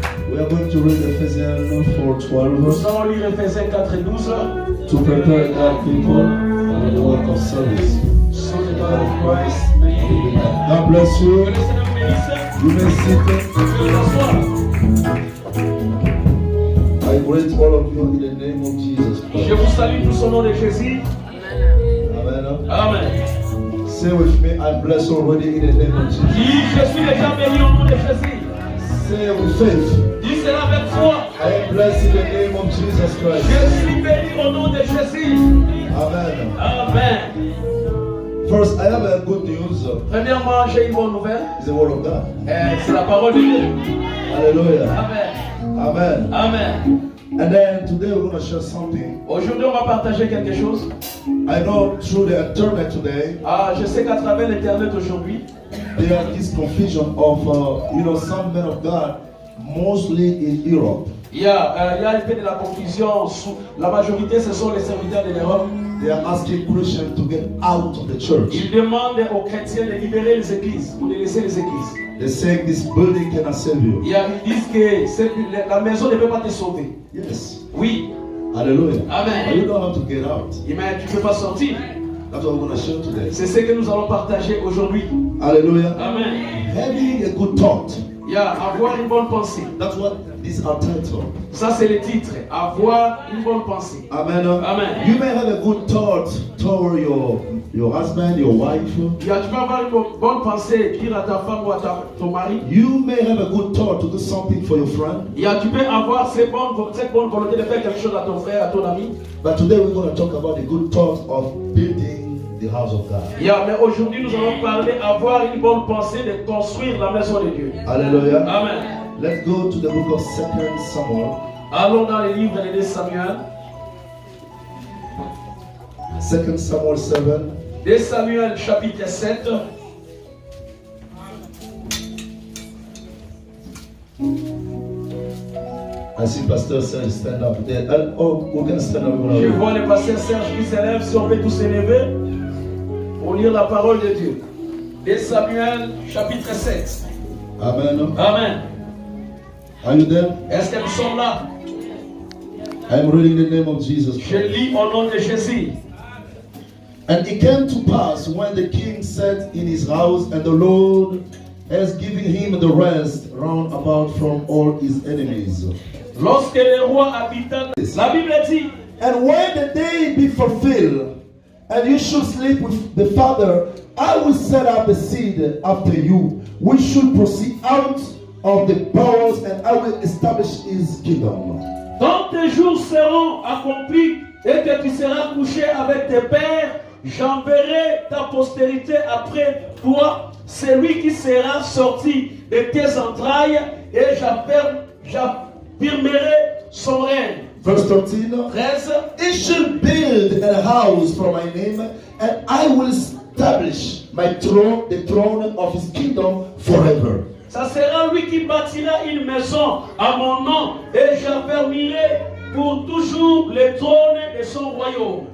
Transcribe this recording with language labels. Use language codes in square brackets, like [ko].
[en] We are going to read Ephesians 4:12 [fr] Nous allons lire Ephésiens 4 et 12. [en] to prepare God's people for the work of service. [fr] Sans le corps de Christ. [en] God bless you. [fr] Que le Seigneur vous bénisse. [en] You may sit. I greet all of you in the name of Jesus [fr] Je [en] Christ. [fr] vous salue tous au nom de Jésus. Amen. Amen. [en] Say with me, I'm blessed already in the name of Jesus. [fr] Dis, je suis déjà béni au nom de Jésus. [en] Say with faith, [fr] Dis cela avec foi. [en] I am blessed in the name of Jesus Christ. [fr] Je suis béni au nom de Jésus. Amen. Amen. [en] First, I have a good news. [fr] Premièrement, j'ai une bonne nouvelle. [en] It's the word of God. [fr] C'est la parole de Dieu. [en] Hallelujah. Amen. Amen. Amen. And then today we're going to share something. [fr] Aujourd'hui, on va partager quelque chose. [en] I know through the internet today, [fr] Je sais qu'à travers l'internet aujourd'hui, [en] there is this confusion of, some men of God, mostly in Europe. [fr] il y a un peu de la confusion. La majorité, ce sont les serviteurs de l'Europe. [en] They are asking Christians to get out of the church. [fr] Ils demandent aux chrétiens de libérer les églises ou de laisser les églises. [en] They're saying this building cannot save you. [fr] Ils disent que la maison ne peut pas te sauver. [en] Yes. [fr] Oui. [en] Hallelujah. But Amen. you don't have to get out. [fr] Mais tu ne peux pas sortir. [en] That's what we're going to share today. [fr] C'est ce que nous allons partager aujourd'hui. [en] Hallelujah. Amen. Having a good thought. [fr] Il y a avoir une bonne pensée. [en] That's what these are titled. [fr] Ça, c'est le titre. Avoir une bonne pensée. Amen. Amen. [en] You may have a good thought toward your husband, your wife. [fr] Tu peux avoir une bonne pensée, dire à ta femme ou à ton mari. [en] You may have a good thought to do something for your friend. [fr] Tu peux avoir cette bonne volonté de faire quelque chose à ton frère, à ton ami. [en] But today we're going to talk about the good thought of building the house of God. [fr] Mais aujourd'hui, nous allons parler avoir une bonne pensée de construire la maison de Dieu. [en] Hallelujah. Amen. Let's go to the book of 2 Samuel. [fr] Allons dans le livre de Samuel. [en] 2 Samuel 7. [fr] 2 Samuel chapitre 7. [en] I see Pastor Serge stand up there. We can stand up. [fr] Je vois le pasteur Serge qui s'élève, si on peut tous s'élever pour lire la parole de Dieu. 2 Samuel chapitre 7. Amen. Amen. [en] Are you there? [fr] Est-ce que nous sommes là? [en] I'm reading the name of Jesus [fr] Je [en] Christ. [fr] lis au nom de Jésus. [en] And it came to pass when the king sat in his house, and the Lord has given him the rest round about from all his enemies. [fr] Lorsque le roi habita, la Bible dit, [en] And when the day be fulfilled, and you should sleep with the father, I will set up the seed after you. We should proceed out of the bowels, and I will establish his kingdom. [fr] quand tes jours seront accomplis et que tu seras couché avec tes pères, j'enverrai ta postérité après toi, celui qui sera sorti de tes entrailles, et j'affirmerai son règne. [en] Verse 13. 13. He shall build a house for my name, and I will establish my throne, the throne of his kingdom forever. [fr] Ça sera lui qui bâtira une maison à mon nom, et j'affermirai pour toujours le trône de son royaume.